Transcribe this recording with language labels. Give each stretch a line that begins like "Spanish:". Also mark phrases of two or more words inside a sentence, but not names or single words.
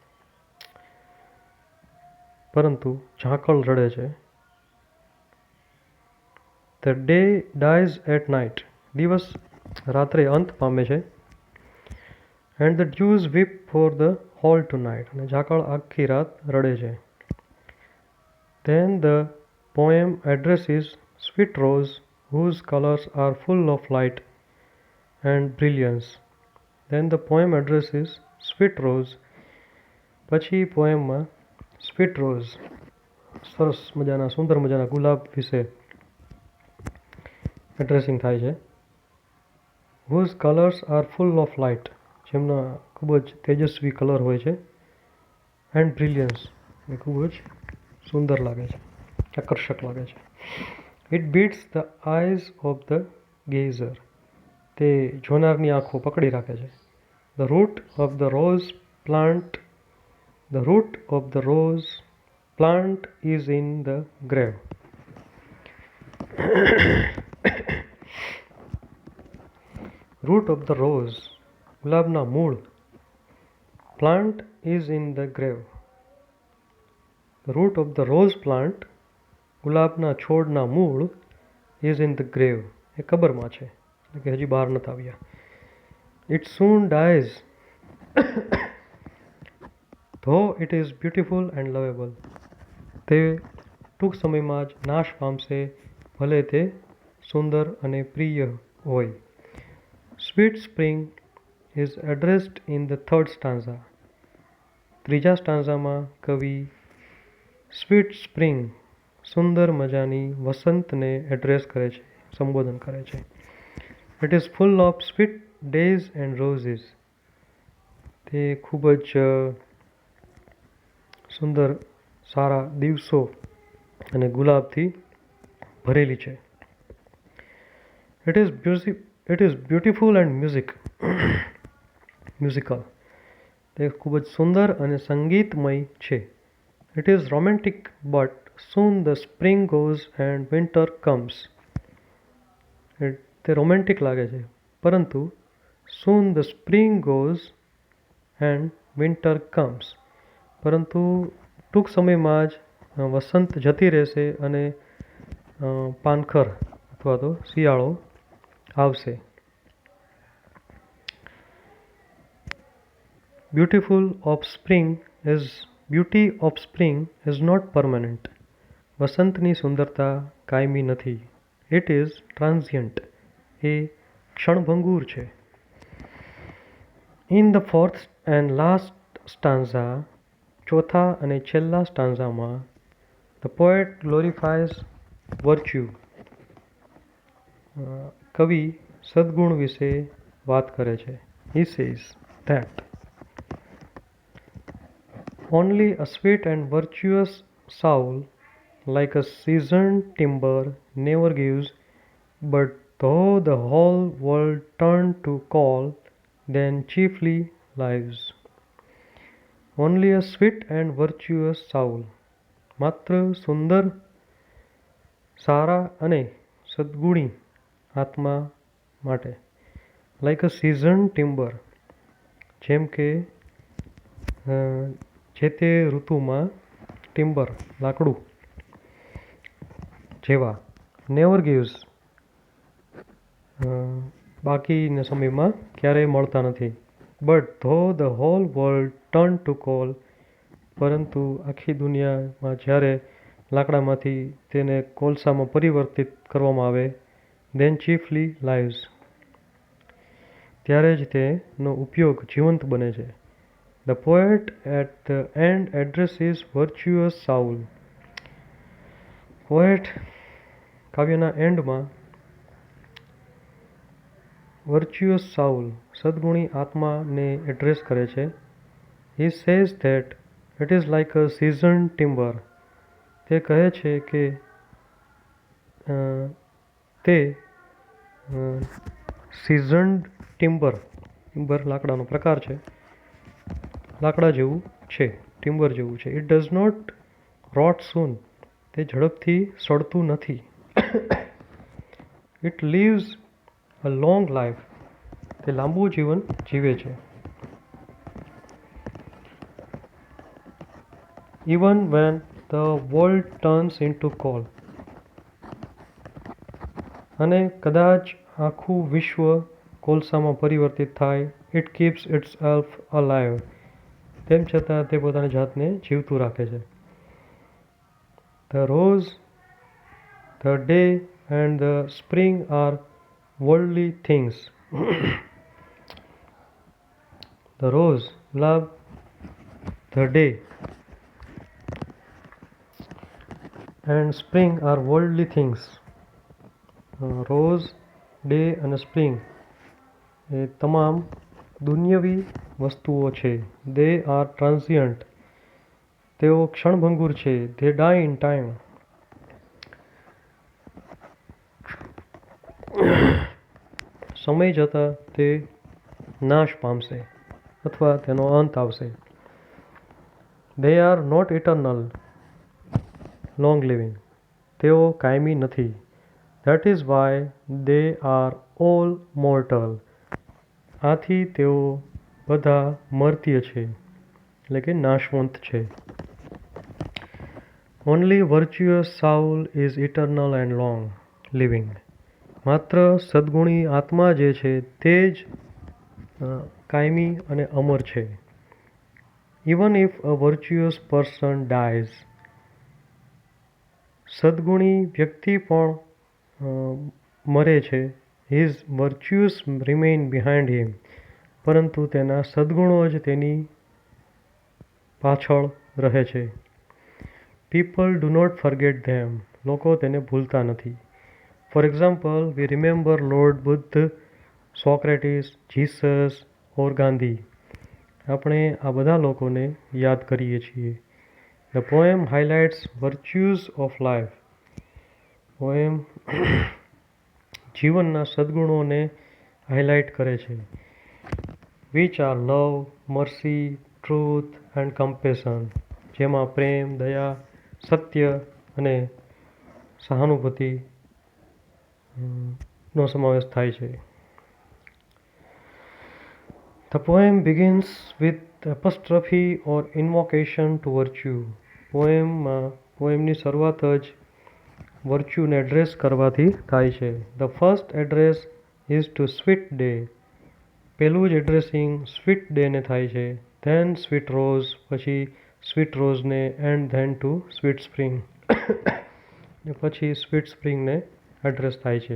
Gujarati: પરંતુ ઝાકળ રડે છે.
English: the day dies at night.
Gujarati: દિવસ રાત્રે અંત પામે છે.
English: and the dews weep for the whole to night.
Gujarati: અને ઝાકળ આખી રાત રડે છે.
English: Then the poem addresses sweet rose whose colors are full of light and brilliance. Then the poem addresses sweet rose.
Gujarati: પછી પોએમમાં
English: sweet rose,
Gujarati: સરસ મજાના સુંદર મજાના ગુલાબ વિશે એડ્રેસિંગ થાય છે.
English: whose colors are full of light,
Gujarati: જેમના ખૂબ જ તેજસ્વી કલર હોય છે.
English: and brilliance,
Gujarati: એ ખૂબ જ સુંદર લાગે છે, આકર્ષક લાગે છે.
English: it beats the eyes of the gazer.
Gujarati: તે જોનારની આંખો પકડી રાખે છે.
English: the root of the rose plant is in the grave. root of the rose,
Gujarati: ગુલાબના મૂળ.
English: plant is in the grave, The root of the rose plant,
Gujarati: ગુલાબના છોડના મૂળ,
English: is in the grave,
Gujarati: એ કબરમાં છે, એટલે કે હજી બહાર નથી આવ્યા.
English: It soon dies, though it is beautiful and lovable.
Gujarati: તે ટૂંક સમયમાં જ નાશ પામશે, ભલે તે સુંદર અને પ્રિય હોય.
English: Sweet spring is addressed in the third stanza.
Gujarati: ત્રીજા સ્ટાન્ઝામાં કવિ
English: sweet spring,
Gujarati: સુંદર મજાની વસંતને એડ્રેસ કરે છે, સંબોધન કરે છે.
English: it is full of sweet days and roses.
Gujarati: તે ખૂબ જ સુંદર સારા દિવસો અને ગુલાબથી ભરેલી છે.
English: it is beautiful and musical.
Gujarati: તે ખૂબ જ સુંદર અને સંગીતમય છે.
English: it is romantic but soon the spring goes and winter comes.
Gujarati: તે રોમેન્ટિક લાગે છે, પરંતુ
English: soon the spring goes and winter comes,
Gujarati: પરંતુ ટૂંક સમયમાં જ વસંત જતી રહેશે અને પાનખર અથવા તો શિયાળો આવશે.
English: Beauty of spring is not permanent.
Gujarati: વસંતની સુંદરતા કાયમી નથી.
English: It is transient.
Gujarati: એ ક્ષણભંગુર છે.
English: In the fourth and last stanza,
Gujarati: ચોથા અને છેલ્લા સ્ટાન્ઝામાં,
English: the poet glorifies virtue.
Gujarati: કવિ સદ્ગુણ વિશે વાત કરે છે.
English: He says that only a sweet and virtuous soul, like a seasoned timber, never gives, but though the whole world turn to coal, then chiefly lives. Only a sweet and virtuous soul,
Gujarati: માત્ર સુંદર, સારા અને સદ્ગુણી આત્મા માટે.
English: like a seasoned timber,
Gujarati: જેમ કે જે તે ઋતુમાં ટિમ્બર, લાકડું જેવા.
English: never gives,
Gujarati: બાકીના સમયમાં ક્યારેય મળતા નથી.
English: but though the whole world turn to coal,
Gujarati: પરંતુ આખી દુનિયામાં જ્યારે લાકડામાંથી તેને કોલસામાં પરિવર્તિત કરવામાં આવે,
English: then chiefly lives,
Gujarati: ત્યારે જ તેનો ઉપયોગ જીવંત બને છે.
English: The poet at the end addresses virtuous soul.
Gujarati: પોએટ કાવ્યના એન્ડમાં
English: virtuous soul,
Gujarati: સદ્ગુણી આત્માને એડ્રેસ કરે છે.
English: He says that it is like a seasoned timber.
Gujarati: તે કહે છે કે તે
English: seasoned timber,
Gujarati: ટિમ્બર લાકડાનો પ્રકાર છે, લાકડા જેવું છે, ટિમ્બર જેવું છે.
English: It does not rot soon.
Gujarati: તે ઝડપથી સડતું નથી.
English: It lives a long life.
Gujarati: તે લાંબુ જીવન જીવે છે.
English: Even when the world turns into coal.
Gujarati: અને કદાચ આખું વિશ્વ કોલસામાં પરિવર્તિત થાય,
English: it keeps itself alive.
Gujarati: તેમ છતાં તે પોતાની જાતને જીવતું રાખે છે.
English: The rose, the day and the spring are worldly things. The rose, ગુલાબ, the day and spring are worldly things.
Gujarati: રોઝ, ડે અને સ્પ્રિંગ એ તમામ દુન્યવી વસ્તુઓ છે.
English: they are transient,
Gujarati: તેઓ ક્ષણભંગુર છે.
English: they die in time,
Gujarati: સમય જતાં તે નાશ પામશે અથવા તેનો અંત આવશે.
English: they are not eternal, long living,
Gujarati: તેઓ કાયમી નથી.
English: That is why they are all mortal.
Gujarati: આથી તેઓ બધા મર્ત્ય છે, એટલે કે નાશવંત છે.
English: Only virtuous soul is eternal and long living.
Gujarati: માત્ર સદ્ગુણી આત્મા જે છે તે જ કાયમી અને અમર છે.
English: Even if a virtuous person dies,
Gujarati: સદ્ગુણી વ્યક્તિ પણ મરે છે,
English: his virtues remain behind him,
Gujarati: પરંતુ તેના સદ્ગુણો જ તેની પાછળ રહે છે.
English: People do not forget them.
Gujarati: લોકો તેને ભૂલતા નથી.
English: For example, we remember Lord Buddha, Socrates, Jesus or Gandhi.
Gujarati: આપણે આ બધા લોકોને યાદ કરીએ છીએ.
English: The poem highlights virtues of life.
Gujarati: પોએમ જીવનના સદ્ગુણોને હાઇલાઇટ કરે છે.
English: Which are love, mercy, truth and compassion.
Gujarati: જેમાં પ્રેમ, દયા, સત્ય અને સહાનુભૂતિ નો સમાવેશ થાય છે.
English: The poem begins with apostrophe or invocation to virtue.
Gujarati: પોએમની શરૂઆત જ વર્ચ્યુને એડ્રેસ કરવાથી થાય છે.
English: The first address is to sweet day.
Gujarati: પહેલું જ એડ્રેસિંગ
English: sweet day
Gujarati: થાય છે.
English: Then sweet rose,
Gujarati: પછી
English: sweet rose, and then to sweet spring,
Gujarati: પછી
English: sweet spring
Gujarati: એડ્રેસ થાય છે.